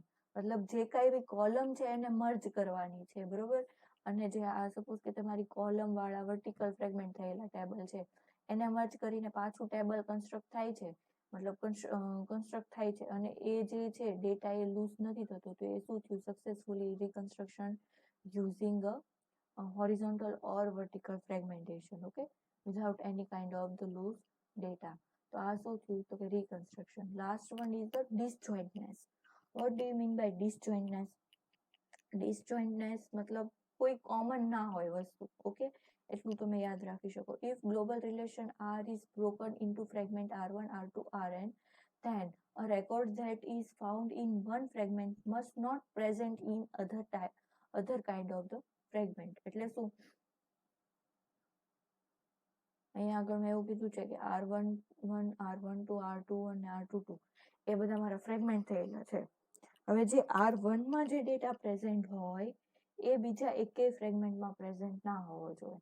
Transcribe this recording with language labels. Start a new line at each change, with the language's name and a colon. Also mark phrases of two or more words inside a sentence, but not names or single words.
Gujarati: મતલબ જે કઈ બી કોલમ છે એને મર્જ કરવાની છે બરોબર. અને જે આ સપોઝ કે તમારી કોલમ વાળા વર્ટિકલ ફ્રેગમેન્ટ થયેલા ટેબલ છે એને મર્જ કરીને પાછું ટેબલ કન્સ્ટ્રક્ટ થાય છે, મતલબ કન્સ્ટ્રક્ટ થાય છે અને એ જે છે ડેટા એ લૂઝ નથી થતો તો એ શું થયું
English: successfully reconstruction using a horizontal or vertical fragmentation, okay, without any kind of the loose data.
Gujarati: તો આ શું થયું તો કે reconstruction.
English: Last one is the disjointness. What do you mean by disjointness?
Gujarati: Disjointness મતલબ કોઈ કોમન ના હોય વસ્તુ. ઓકે, એટલું તમે યાદ રાખી શકો.
English: If global relation R is broken into fragment R1 R2 Rn, then a record that is found in one fragment must not present in other kind of the fragment.
Gujarati: એટલે શું અહીંયા આગળ મેં એવું કીધું છે કે R11 R12 R21 અને R22 એ બધા મારા ફ્રેગમેન્ટ થયેલા છે. હવે જે R1 માં જે ડેટા પ્રેઝન્ટ હોય એ બીજા એકેય ફ્રેગમેન્ટમાં પ્રેઝન્ટ ના હોવો જોઈએ.